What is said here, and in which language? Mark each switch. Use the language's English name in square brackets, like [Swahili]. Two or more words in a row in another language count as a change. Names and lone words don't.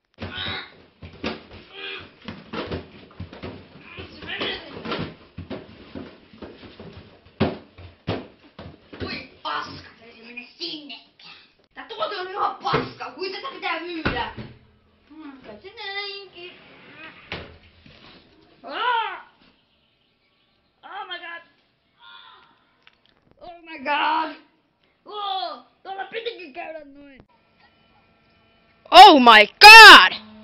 [Finnish] Paska, se ei mene sinnekään. Tää tuote on ihan paska, kuin tätä pitää myydä. Käy sinne näinkin. [English] Oh my god. Oh my god. [Finnish] Tuolla pitikin käydä noin. [English] Oh my god!